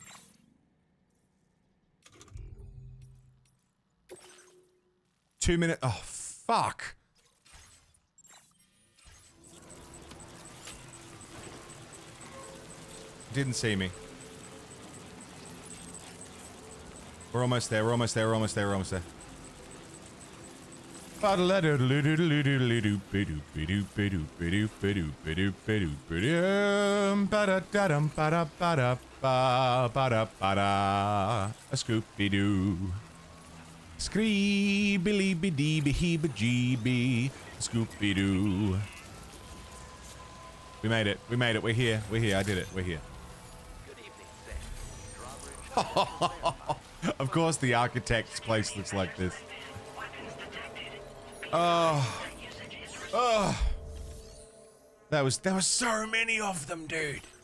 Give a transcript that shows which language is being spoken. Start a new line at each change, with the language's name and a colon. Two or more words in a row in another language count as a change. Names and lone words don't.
English: Two minutes. Oh, fuck. Didn't see me. We're almost there. We're almost there. We're almost there. We're almost there. A Scooby-Doo. Scree-billy-bidee-bee-heeba-gee-bee. Scooby-Doo. We made it. We made it. We're here. We're here. I did it. We're here. Of course, the architect's place looks like this. Oh. Oh. There was so many of them, dude.